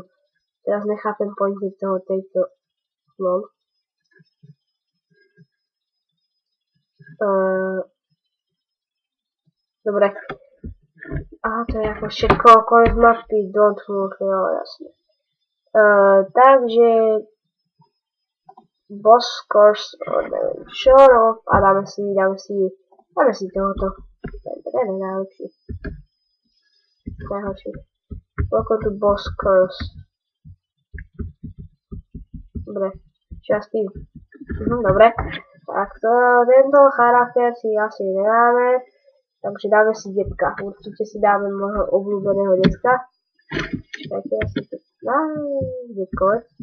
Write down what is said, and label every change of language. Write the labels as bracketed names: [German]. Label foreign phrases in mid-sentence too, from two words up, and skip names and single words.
[Slovak] Teraz nechápem pointy tejto lol. Dobre. Aha, to je ako všetko, konec mapy, [English] don't move, [Slovak] no jasne. Takže [English] boss course, [Slovak] neviem čo, no, a dáme si tohoto. To je najhorší. [English] Welcome to boss course. [Slovak] Dobre, častý. Dobre, tak tento charakter si asi nedáme, takže dáme si detka. Určite si dáme môjho obľúbeného detka. Čakajte, ja si to detkoď.